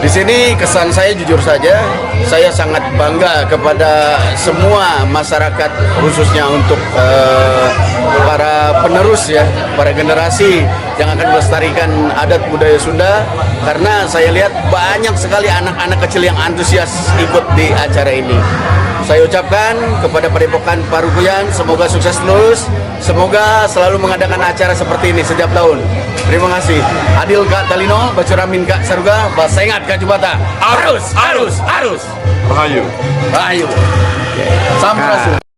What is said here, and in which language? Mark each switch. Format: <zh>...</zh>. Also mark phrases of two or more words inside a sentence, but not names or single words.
<id>Di sini kesan saya jujur saja, saya sangat bangga kepada semua masyarakat, khususnya untuk para penerus ya, para generasi yang akan melestarikan adat budaya Sunda. Karena saya lihat banyak sekali anak-anak kecil yang antusias ikut di acara ini. Saya ucapkan kepada Padepokan Parukuyan, semoga sukses terus, semoga selalu mengadakan acara seperti ini setiap tahun. Terima kasih.</id> <knx>Adil Kak Talino, Bacuramin Kak Saruga, Basengat Kak Jubata. Arus, arus, arus.</knx> <su>Rahayu. Rahayu. Sampurasun.</su>